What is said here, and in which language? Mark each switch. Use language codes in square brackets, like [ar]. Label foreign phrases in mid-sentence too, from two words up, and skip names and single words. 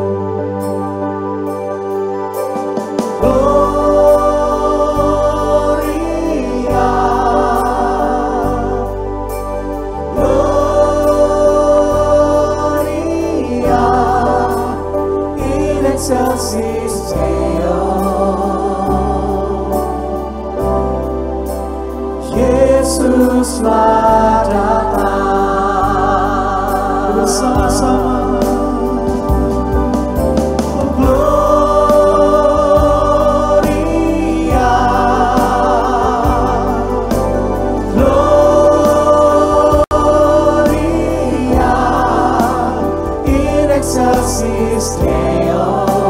[la] Gloria, Gloria in excelsis Deo. [id] Yesuslah datang. Bersama-sama. [la] Gloria, Gloria in excelsis Deo.